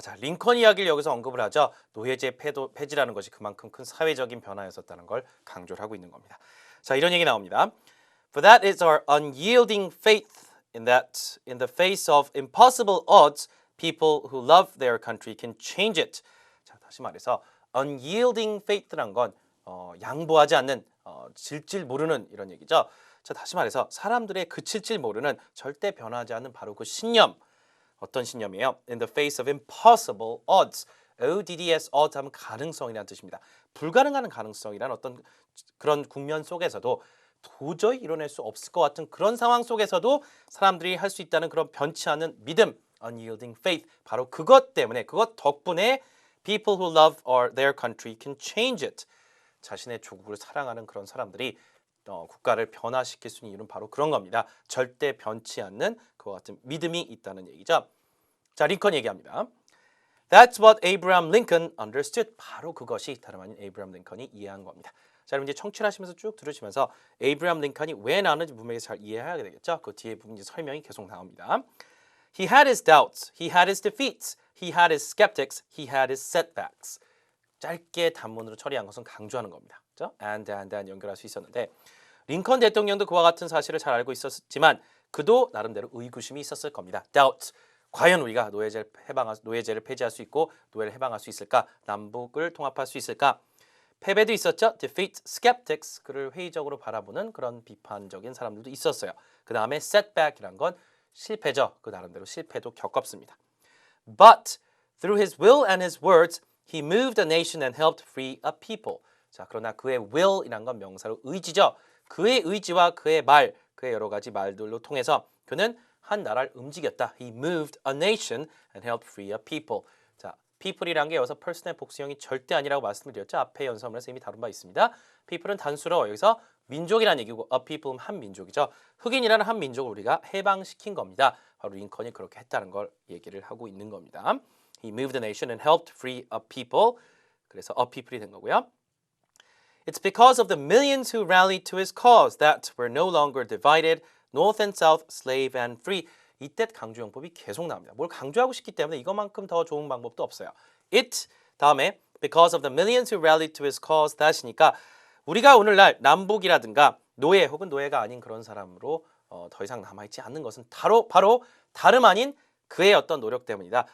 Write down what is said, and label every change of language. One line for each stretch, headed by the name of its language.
Korean: 자, 링컨 이야기를 여기서 언급을 하죠. 노예제 폐지라는 것이 그만큼 큰 사회적인 변화였었다는 걸 강조를 하고 있는 겁니다. 자, 이런 얘기 나옵니다.
English: For that is our unyielding faith in that in the face of impossible odds, people who love their country can change it.
Korean: 자, 다시 말해서 unyielding faith란 건 양보하지 않는 질질 모르는 이런 얘기죠. 자, 다시 말해서 사람들의 그칠질 모르는 절대 변하지 않는 바로 그 신념. 어떤 신념이에요?
English: In the face of impossible odds.
Korean: ODDS odds 하면 가능성이라는 뜻입니다. 불가능한 가능성이란 어떤 그런 국면 속에서도 도저히 이뤄낼 수 없을 것 같은 그런 상황 속에서도 사람들이 할 수 있다는 그런 변치 않는 믿음,
English: unyielding faith.
Korean: 바로 그것 때문에, 그것 덕분에
English: people who love their country can change it.
Korean: 자신의 조국을 사랑하는 그런 사람들이 국가를 변화시킬 수 있는 이유는 바로 그런 겁니다. 절대 변치 않는 그와 같은 믿음이 있다는 얘기죠. 자, 링컨 얘기합니다.
English: That's what Abraham Lincoln understood.
Korean: 바로 그것이 다름 아닌 에이브리엄 링컨이 이해한 겁니다. 자, 그럼 이제 청취하시면서 쭉 들으시면서 에이브리엄 링컨이 왜 나왔는지 분명히 잘 이해해야 되겠죠. 그 뒤에 부분 설명이 계속 나옵니다.
English: He had his doubts, he had his defeats, he had his skeptics, he had his setbacks.
Korean: 짧게 단문으로 처리한 것은 강조하는 겁니다. 그렇죠? and 연결할 수 있었는데 링컨 대통령도 그와 같은 사실을 잘 알고 있었지만 그도 나름대로 의구심이 있었을 겁니다.
English: doubt.
Korean: 과연 우리가 노예제를 폐지할 수 있고 노예를 해방할 수 있을까? 남북을 통합할 수 있을까? 패배도 있었죠. defeat, skeptics. 그를 회의적으로 바라보는 그런 비판적인 사람들도 있었어요. 그 다음에 setback이란 건 실패죠. 그 나름대로 실패도 겪었습니다.
English: But through his will and his words, he moved a nation and helped free a people.
Korean: 자, 그러나 그의 will이란 건 명사로 의지죠. 그의 의지와 그의 말, 그의 여러 가지 말들로 통해서 그는 한 나라를 움직였다.
English: He moved a nation and helped free a people.
Korean: 자, people이란 게 여기서 person의 복수형이 절대 아니라고 말씀을 드렸죠. 앞에 연서문에서 이미 다룬 바 있습니다. people은 단수로 여기서 민족이라는 얘기고 a people은 한 민족이죠. 흑인이라는 한 민족을 우리가 해방시킨 겁니다. 바로 링컨이 그렇게 했다는 걸 얘기를 하고 있는 겁니다.
English: He moved a nation and helped free a people.
Korean: 그래서 a people이 된 거고요.
English: It's because of the millions who rallied to his cause that we're no longer divided, north and south, slave and free.
Korean: 이때 강조용법이 계속 나옵니다. 뭘 강조하고 싶기 때문에 이것만큼 더 좋은 방법도 없어요. It 다음에
English: because of the millions who rallied to his cause that
Korean: 이니까 우리가 오늘날 남북이라든가 노예 혹은 노예가 아닌 그런 사람으로 더 이상 남아있지 않는 것은 바로 다름 아닌 그의 어떤 노력 때문이다.